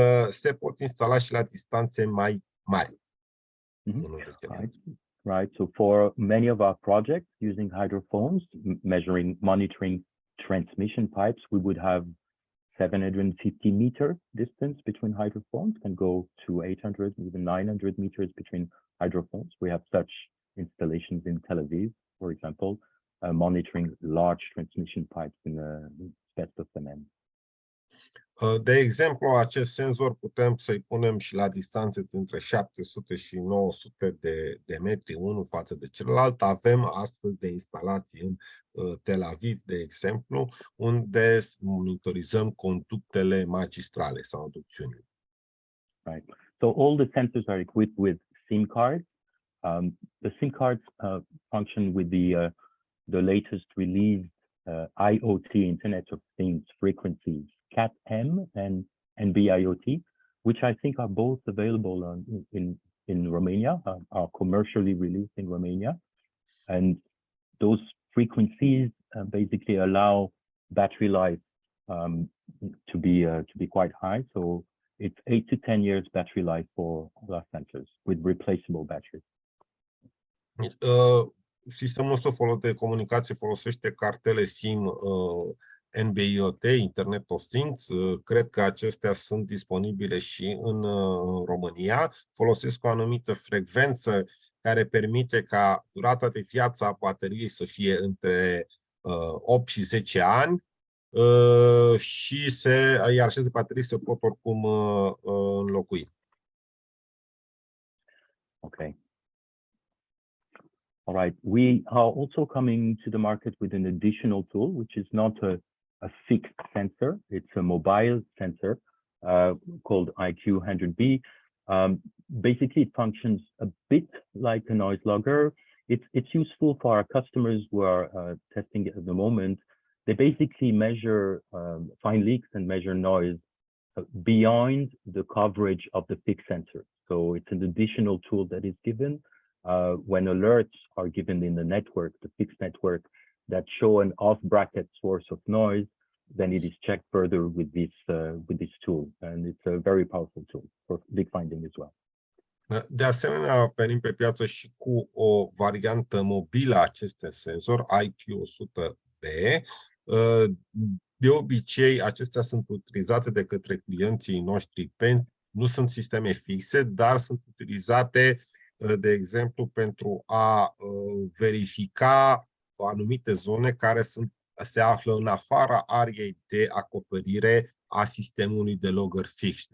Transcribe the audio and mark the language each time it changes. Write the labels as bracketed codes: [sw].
[ro] Se pot instala și la distanțe mai mari. [en] Right. So for many of our projects using hydrophones, monitoring transmission pipes, we would have 750 meter distance between hydrophones, can go to 800, even 900 meters between hydrophones. We have such installations in Tel Aviv, for example, monitoring large transmission pipes in asbestos cement. [ro] De exemplu, acest senzor putem să-i punem și la distanțe între 700 și 900 de metri unul față de celălalt. Avem astfel de instalații în Tel Aviv, de exemplu, unde monitorizăm conductele magistrale sau aducțiunile. [en] Right. So all the sensors are equipped with SIM cards. The SIM cards function with the latest released IoT, Internet of Things frequencies, Cat-M and NB-IoT, which I think are both available in Romania, are commercially released in Romania. And those frequencies basically allow battery life to be quite high. So it's 8 to 10 years battery life for all our sensors with replaceable batteries. [ro] Sistemul ăsta de comunicație folosește cartele SIM NB-IoT, Internet of Things. Cred că acestea sunt disponibile și în România. Folosesc o anumită frecvență care permite ca durata de viață a bateriei să fie între 8 și 10 ani și iar aceste baterii se pot oricum înlocui. [en] Okay. All right. We are also coming to the market with an additional tool, which is not a fixed sensor. It's a mobile sensor called IQ100B. Basically, it functions a bit like a noise logger. It's useful for our customers who are testing it at the moment they basically measure, find leaks and measure noise beyond the coverage of the fixed sensor. So it's an additional tool that is given when alerts are given in the network, the fixed network, that show an off-bracket source of noise. Then it is checked further with this tool, and it's a very powerful tool for leak finding as well. [ro] De asemenea, venim pe piață și cu o variantă mobilă a acestui senzor, IQ100B. De obicei, acestea sunt utilizate de către clienții noștri, nu sunt sisteme fixe, dar sunt utilizate, de exemplu, pentru a verifica anumite zone care se află în afara ariei de acoperire a sistemului de logger fix.